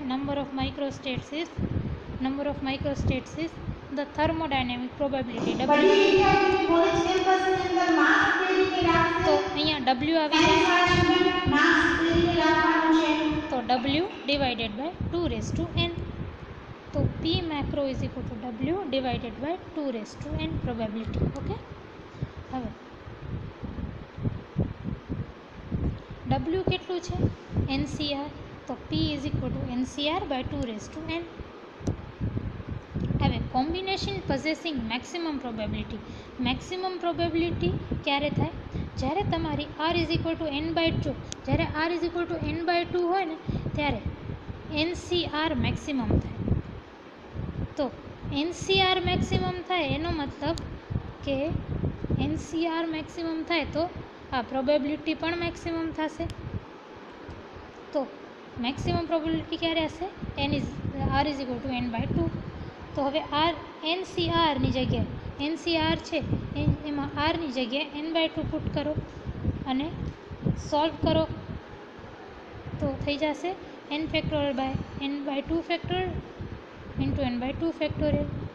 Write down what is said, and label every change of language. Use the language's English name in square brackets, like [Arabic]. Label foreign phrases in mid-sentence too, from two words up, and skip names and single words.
[English] number of microstates is the thermodynamic probability W. [Gujarati] તો અહીંયા W આવી જાય તો W [English] divided by [Gujarati] 2n. [English] તો P macro is equal to W divided by 2n probability. [Gujarati] ઓકે, હવે W કેટલું છે? [English] NCR. તો P is equal to NCR by 2n. હવે combination possessing maximum probability. maximum probability [Gujarati] ક્યારે થાય? જ્યારે તમારી [English] R is equal to n/2, [Gujarati] જ્યારે [English] R is equal to n/2 [Gujarati] હોય ને ત્યારે NCR મેક્સિમમ થાય. તો NCR મેક્સિમમ થાય એનો મતલબ કે NCR મેક્સિમમ થાય તો આ પ્રોબેબિલિટી પણ મેક્સિમમ થશે. તો [English] maximum probability [Gujarati] ક્યારે હશે? [English] R is equal to n/2. [Gujarati] તો હવે NCRની જગ્યાએ NCR છે એમાં Rની જગ્યાએ n/2 પુટ કરો અને સોલ્વ કરો તો થઈ જશે [English] n factorial by n/2 factorial into n/2 factorial [Gujarati] ઇન્ટુ n/2 ફેક્ટોરિયલ.